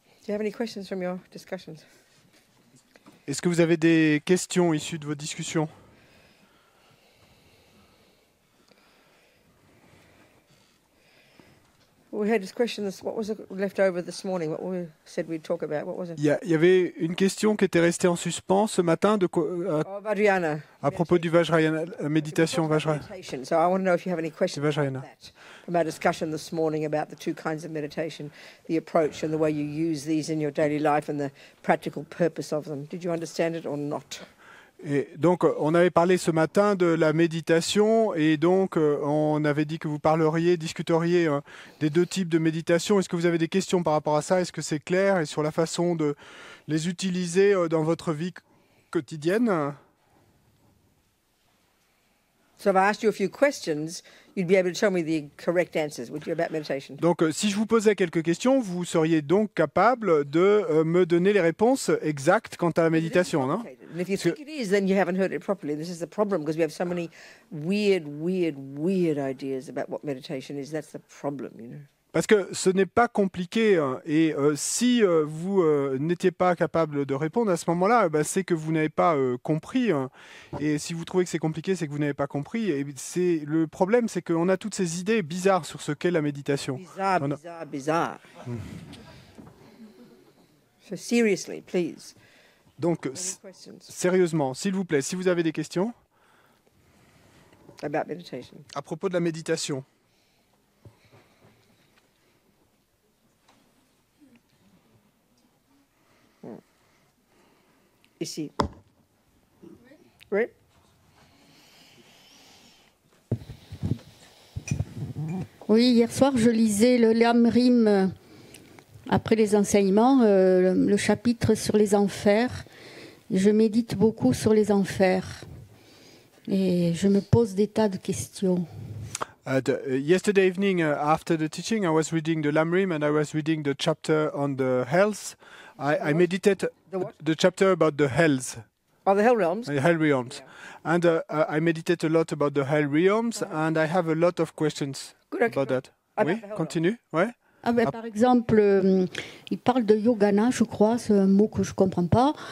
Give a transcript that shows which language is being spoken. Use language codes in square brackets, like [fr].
[en] you have any questions from your discussions? [fr] Est-ce que vous avez des questions issues de vos discussions? [en] We had this question. What was left over this morning? What we said we'd talk about? What was it? [fr] Il y avait une question qui était restée en suspens ce matin [en] Vajrayana. [fr] à propos du Vajrayana, la méditation Vajrayana. [en] So I want to know if you have any questions Vajrayana. about that, from our discussion this morning about the two kinds of meditation, the approach and the way you use these in your daily life and the practical purpose of them. Did you understand it or not? [fr] Et donc, on avait parlé ce matin de la méditation et donc on avait dit que vous discuteriez des deux types de méditation. Est-ce que vous avez des questions par rapport à ça? Est-ce que c'est clair? Et sur la façon de les utiliser dans votre vie quotidienne? [en] So if I asked you a few questions, you'd be able to tell me the correct answers, would you, about meditation? [fr] Donc, si je vous posais quelques questions, vous seriez donc capable de me donner les réponses exactes quant à la méditation, non? [en] And if you think it is, then you haven't heard it properly. This is the problem, because we have so many weird ideas about what meditation is. That's the problem, you know. [fr] Parce que ce n'est pas compliqué et si vous n'étiez pas capable de répondre à ce moment-là, c'est que vous n'avez pas compris. Et si vous trouvez que c'est compliqué, c'est que vous n'avez pas compris. Et le problème, c'est qu'on a toutes ces idées bizarres sur ce qu'est la méditation. Bizarre. [en] So seriously, please. [fr] Donc, sérieusement, s'il vous plaît, si vous avez des questions [en] About meditation. [fr] à propos de la méditation. Ici. Oui. Oui, hier soir, je lisais le Lamrim après les enseignements, le chapitre sur les enfers. Je médite beaucoup sur les enfers et je me pose des tas de questions. [en] Yesterday evening, after the teaching, I was reading the Lamrim and I was reading the chapter on the hells. I meditated the chapter about the hells. Oh, the hell realms. The hell realms. Yeah. And I meditate a lot about the hell realms and I have a lot of questions about that. [fr] Oui, continue. Ouais. Par exemple, il parle de yogana, je crois, c'est un mot que je ne comprends pas.